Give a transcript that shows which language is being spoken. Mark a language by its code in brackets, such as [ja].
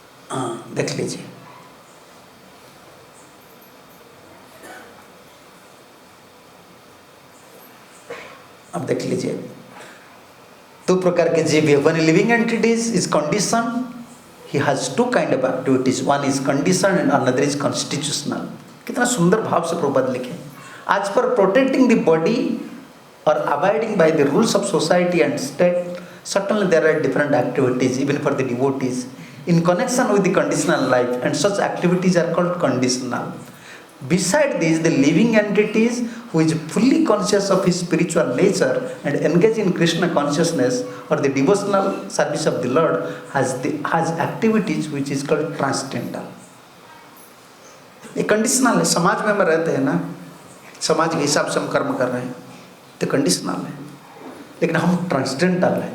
[hi] हाँ देख लीजिए। अब देख लीजिए, दो प्रकार के जीव है। [en] One living entities is condition, he has two kind of activities, one is conditioned and another is constitutional। [hi] कितना सुंदर भाव से प्रभुपाद लिखे। [en] आज पर protecting the body or abiding by the rules of society and state, certainly there are different activities even for the devotees in connection with the conditional life, and such activities are called conditional. Beside this, the living entities who is fully conscious of his spiritual nature and engage in Krishna consciousness or the devotional service of the Lord has activities which is called transcendental। [hi] ये conditional है। समाज में हम रहते हैं ना, समाज के हिसाब से हम कर्म कर रहे हैं तो कंडीशनल है, लेकिन हम ट्रांसडेंटल है।